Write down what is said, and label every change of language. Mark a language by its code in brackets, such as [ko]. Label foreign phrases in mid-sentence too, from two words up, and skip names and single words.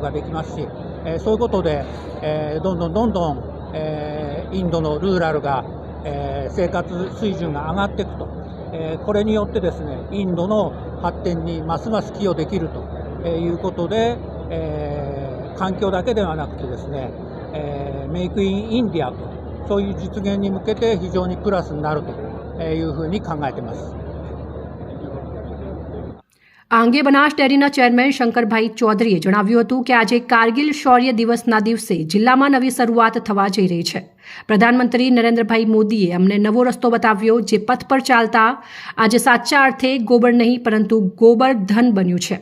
[ja] ができますし、そういうことで、どんどん、インドのルーラルが、生活水準が上がっていくと、これによってですね、インドの発展にますます寄与できるということで、環境だけではなくてですね、メイクインインディアと、そういう実現に向けて非常にプラスになるというふうに考えています。 [gu] આ અંગે બનાસ ડેરીના ચેરમેન શંકરભાઈ ચૌધરીએ જણાવ્યું હતું કે આજે કારગિલ શૌર્ય દિવસના દિવસે જિલ્લામાં નવી શરૂઆત થવા જઈ રહી છે. પ્રધાનમંત્રી નરેન્દ્રભાઈ મોદીએ અમને નવો રસ્તો બતાવ્યો, જે પથ પર ચાલતા આજે સાચા અર્થે ગોબર નહીં પરંતુ ગોબર ધન બન્યું છે.